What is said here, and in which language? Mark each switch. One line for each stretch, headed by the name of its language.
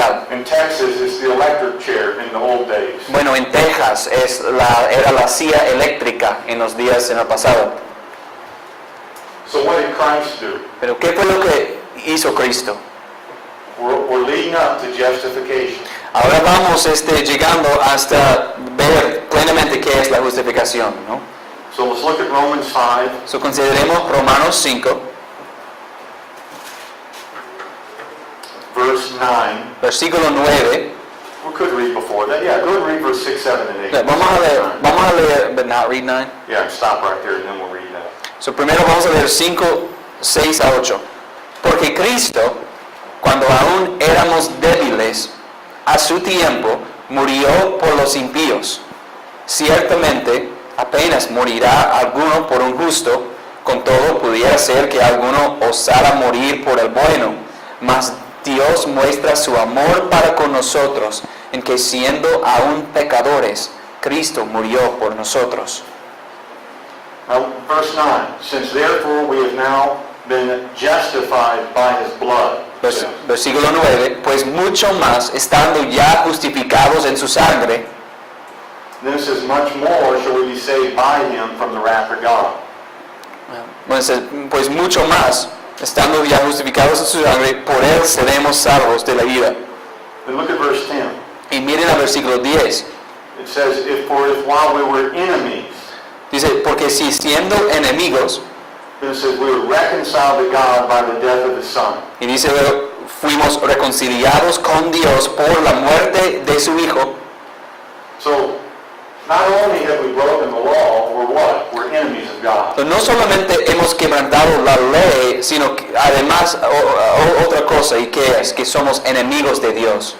English: In Texas, it's the electric chair in the old days.
Spanish: Bueno, en Texas era la silla eléctrica en los días en el pasado.
English: So what did Christ do?
Spanish: Pero ¿qué fue lo que hizo Cristo?
English: We're leading up to justification.
Spanish: Ahora vamos llegando hasta ver plenamente qué es la justificación, ¿no?
English: So let's look at Romans 5.
Spanish: So, consideremos Romanos 5,
English: Verse 9.
Spanish: versículo 9.
English: We could read before that. Yeah, go and read verse 6, 7, and 8.
Spanish: Vamos a leer,
English: but not read 9. Yeah, stop right there and then we'll read that.
Spanish: So, primero vamos a leer 5, 6 a 8. Porque Cristo, cuando aún éramos débiles, a su tiempo murió por los impíos. Ciertamente, apenas morirá alguno por un justo, con todo pudiera ser que alguno osara morir por el bueno. Mas Dios muestra su amor para con nosotros, en que siendo aún pecadores, Cristo murió por nosotros.
English: Now, verse 9. Since therefore we have now been justified by His blood.
Spanish: Versículo 9, pues mucho más, estando ya justificados en su sangre,
English: Then it says, much more shall we be saved by Him from the wrath of God.
Spanish: pues mucho más, estando ya justificados en su sangre, por él seremos salvos de la ira.
English: Then look at verse 10.
Spanish: Y miren al versículo 10,
English: It says, if while we were enemies,
Spanish: dice, porque si siendo enemigos,
English: then it says, we were reconciled to God by the death of His Son.
Spanish: y dice, fuimos reconciliados con Dios por la muerte de su Hijo.
English: So, not only have we broken the law, we're what? We're enemies of God.
Spanish: No solamente hemos quebrantado la ley, sino que además otra cosa, y que es que somos enemigos de Dios.